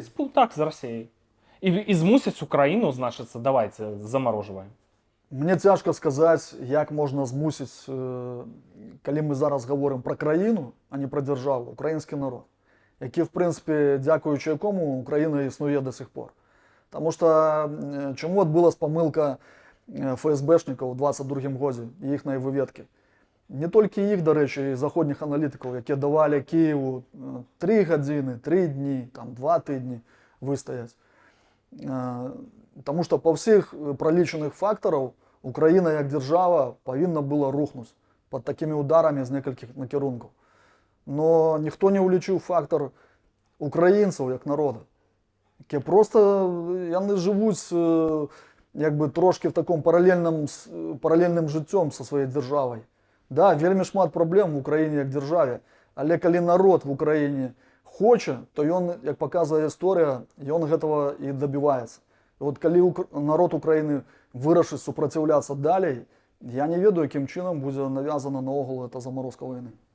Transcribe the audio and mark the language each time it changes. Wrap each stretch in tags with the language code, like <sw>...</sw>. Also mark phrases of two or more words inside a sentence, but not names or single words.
<be>Ну, так, з Расіяй. І змусіць Украіну, значыцца,</be> <ru>давайте заморожваем.</ru> <be>Мне цяжка сказаць, як можна змусіць, калі мы зараз гаворым пра краіну, а не пра дзяржаву, украінскі народ, які, в прынцыпе, дзякуючы якому Украіна існуе</be> <ru>да сих пор.</ru> <be>Таму што чаму адбылась памылка ФСБшнікаў у 22-м годзе і іхнай выведкі? Не толькі іх, дарэчы, і заходніх аналітыкаў, якія давалі Кіеву 3 гадзіны, 3 дні, там 2 тыдні выстаяць. Таму што па ўсіх пралічаных фактараў Украіна як дзяржава павінна была рухнуць пад такімі ударамі з некалькіх накірункаў. Но ніхто не ўлічыў фактар украінцаў як народа, якія проста яны жывуць як бы трошки</be> <ru>в таком</ru> <be>паралельным жыццём са сваёй дзяржавай. Да, вельмі шмат праблем в Украіне як дзяржаве, але калі народ в Украіне хоча, то ён, як паказвае гісторыя, ён гэтага і дабіваецца. І от калі народ Украіны вырашыць супраціўляцца далей, я не ведаю, якім чынам будзе навязана наогул</be> <ru>эта заморозка войны.</ru>